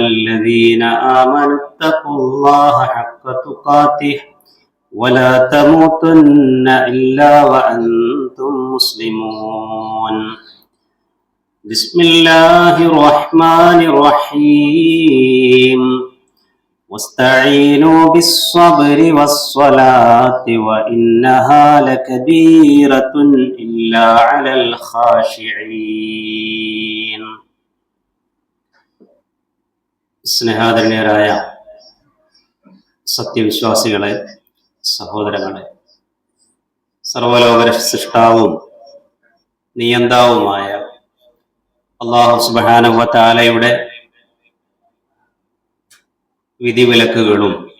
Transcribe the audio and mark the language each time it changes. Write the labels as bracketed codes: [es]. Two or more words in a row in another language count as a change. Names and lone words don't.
[ar] الذين آمنوا اتقوا الله حق تقاته ولا تموتن إلا وأنتم مسلمون بسم الله الرحمن الرحيم واستعينوا بالصبر والصلاة وإنها لكبيرة إلا على [ml] الخاشعين സ്നേഹാദരണീയരായ സത്യവിശ്വാസികളെ, സഹോദരങ്ങളെ, സർവലോക സൃഷ്ടാവും നിയന്താവുമായ അല്ലാഹു [ar] سبحانه وتعالى [ml] വിധിവിലക്കുകളും